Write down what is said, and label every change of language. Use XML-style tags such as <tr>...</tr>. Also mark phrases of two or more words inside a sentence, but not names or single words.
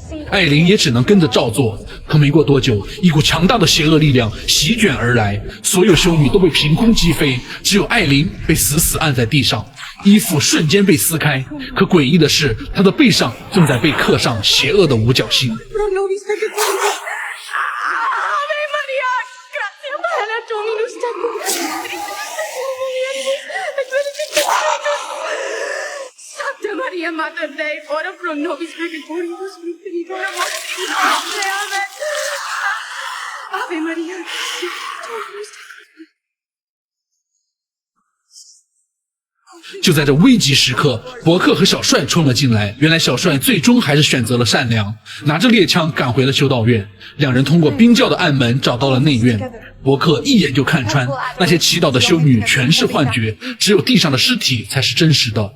<zh>艾琳也只能跟着照做。可没过多久，一股强大的邪恶力量席卷而来，所有修女都被凭空击飞，只有艾琳被死死按在地上，衣服瞬间被撕开。可诡异的是，她的背上正在被刻上邪恶的五角星。</zh> <la>Maria, Mater Dei, ora pro nobis peccatoribus, vitritor Ave Maria.</la> <zh>就在这危急时刻，伯克和小帅冲了进来。原来小帅最终还是选择了善良，拿着猎枪赶回了修道院。两人通过冰窖的暗门找到了内院。伯克一眼就看穿，那些祈祷的修女全是幻觉，只有地上的尸体才是真实的。</zh>